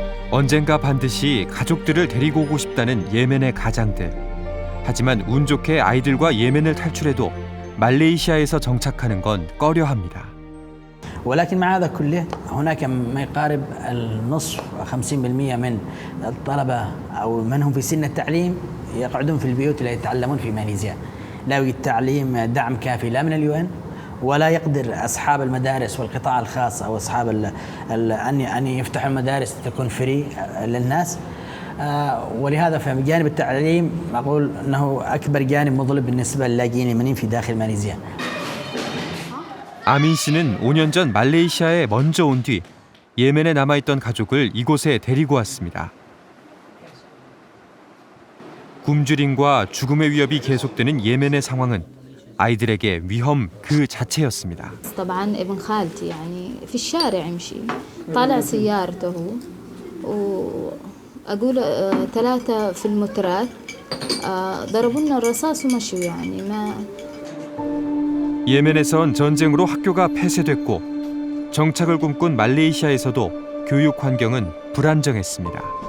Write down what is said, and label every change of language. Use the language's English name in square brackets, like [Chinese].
[Korean] 언젠가 반드시 가족들을 데리고 오고 싶다는 예멘의 가장들. 하지만 운 좋게 아이들과 예멘을 탈출해도 말레이시아에서 정착하는 건 꺼려합니다. [Arabic] ولكن مع هذا كله هناك ما يقارب النصف 50% من الطلبة أو من هم في سن التعليم يقعدون في البيوت لا يتعلمون في ماليزيا. لا يوجد تعليم دعم كافي لا من اليون ولا يقدر أصحاب المدارس والقطاع الخاص أو أصحاب أن يفتحوا المدارس تكون فري للناس. ولهذا في جانب التعليم أقول أنه أكبر جانب مظلم بالنسبة للاجئين اليمنيين في داخل ماليزيا. [Korean] 아민 씨는 5년 전 말레이시아에 먼저 온 뒤 예멘에 남아있던 가족을 이곳에 데리고 왔습니다. 굶주림과 죽음의 위협이 계속되는 예멘의 상황은 아이들에게 위험 그 자체였습니다. [Arabic] طبعا ابن خالتي يعني في الشارع يمشي طالع سيارته وأقول 3 في المترات ضربوا لنا الرصاص ومشوا يعني ما [Korean] 예멘에선 전쟁으로 학교가 폐쇄됐고 정착을 꿈꾼 말레이시아에서도 교육 환경은 불안정했습니다.